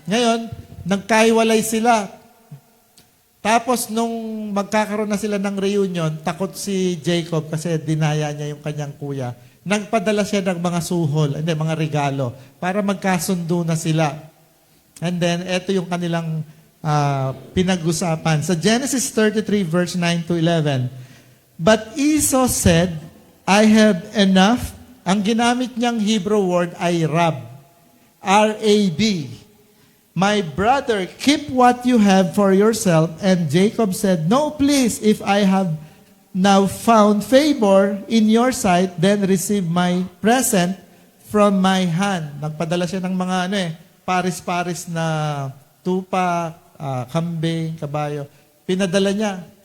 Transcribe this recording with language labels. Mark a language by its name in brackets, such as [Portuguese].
[Filipino] Ngayon, nagkahiwalay sila. Tapos nung magkakaroon na sila ng reunion, takot si Jacob kasi dinaya niya yung kanyang kuya. Nagpadala siya ng mga suhol, mga regalo, para magkasundo na sila. [English] And then, [Filipino] ito yung kanilang pinag-usapan. [English] Sa Genesis 33, verse 9 to 11, But Esau said, I have enough. [Filipino] Ang ginamit niyang Hebrew word ay Rab. R-A-B. [English] My brother, keep what you have for yourself. And Jacob said, No, please, if I have now found favor in your sight, then receive my present from my hand. [Filipino] Nagpadala siya ng mga paris-paris na tupa, kambing, kabayo. Pinadala niya.